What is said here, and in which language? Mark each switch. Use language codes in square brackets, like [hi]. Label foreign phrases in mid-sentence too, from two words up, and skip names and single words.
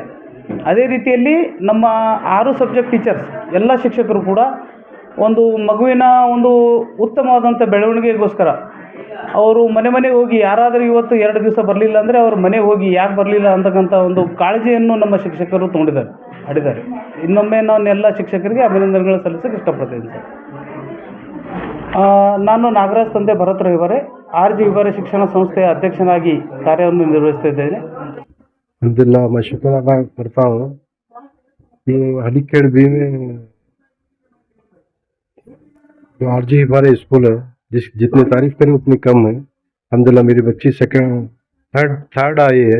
[kn] ಅದೇ ರೀತಿಯಲ್ಲಿ ನಮ್ಮ 6 [en] subject teachers [kn] ಎಲ್ಲ ಶಿಕ್ಷಕರು ಕೂಡ ಒಂದು ಮಗುವಿನ ಒಂದು ಉತ್ತಮವಾದಂಥ ಬೆಳವಣಿಗೆಗೋಸ್ಕರ ಅವರು ಮನೆಗೆ ಹೋಗಿ ಯಾರಾದರೂ ಇವತ್ತು 2 ದಿವಸ ಬರಲಿಲ್ಲ ಅಂದರೆ ಅವ್ರ ಮನೆಗೆ ಹೋಗಿ ಯಾಕೆ ಬರಲಿಲ್ಲ ಅಂತಕ್ಕಂಥ ಒಂದು ಕಾಳಜಿಯನ್ನು ನಮ್ಮ ಶಿಕ್ಷಕರು ಆಡಿದ್ದಾರೆ. ಇನ್ನೊಮ್ಮೆ ನಾನು ಎಲ್ಲ ಶಿಕ್ಷಕರಿಗೆ ಅಭಿನಂದನೆಗಳು ಸಲ್ಲಿಸೋಕ್ಕೆ ಇಷ್ಟಪಡ್ತೀನಿ ಸರ್. ನಾನು ನಾಗರಾಜ್ ತಂದೆ ಭರತ್ ಹಿಬಾರಿ ಆರ್ಜಿ ಹಿಬಾರಿ ಶಿಕ್ಷಣ ಸಂಸ್ಥೆಯ ಅಧ್ಯಕ್ಷನಾಗಿ ಕಾರ್ಯವನ್ನು ನಿರ್ವಹಿಸ್ತಾ ಇದ್ದೇನೆ. [hi] अल्हम्दुलिल्लाह, मैं शुक्र अदा करता हूँ कि हली केडबी में जो आरजी हिबारी स्कूल है, जितनी तारीफ करें उतनी कम है. अल्हम्दुलिल्लाह मेरी बच्ची थर्ड आई है.